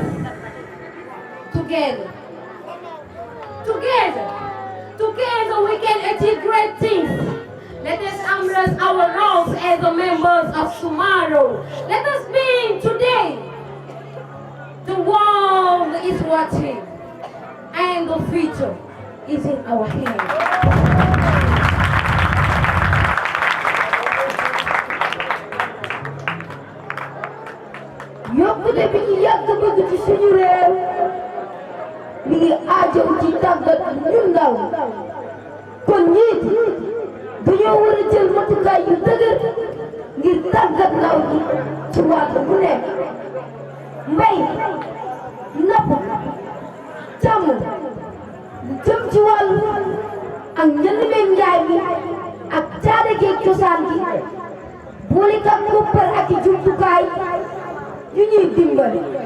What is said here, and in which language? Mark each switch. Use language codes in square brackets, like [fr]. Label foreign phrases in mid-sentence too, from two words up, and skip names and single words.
[en] Together we can achieve great things. Let us embrace our roles as the members of tomorrow. Let us be today. The world is watching, and the future is in our hands. [wo] yokkute bi ñu yàgg bëgg ci suñu réew mi ngi aajow ci tàggat ñu ndaw kon njiit dañoo war a jël matukaay yu dëgër ngir tàggat ndaw ñi ci wàll bu nekk mbay napp càmm jëm ci wàllu ak njënd meeg njaay mi ak caada geeg cosaan gi boole kam koppar ak i jumtukaay yu ñuy dimbali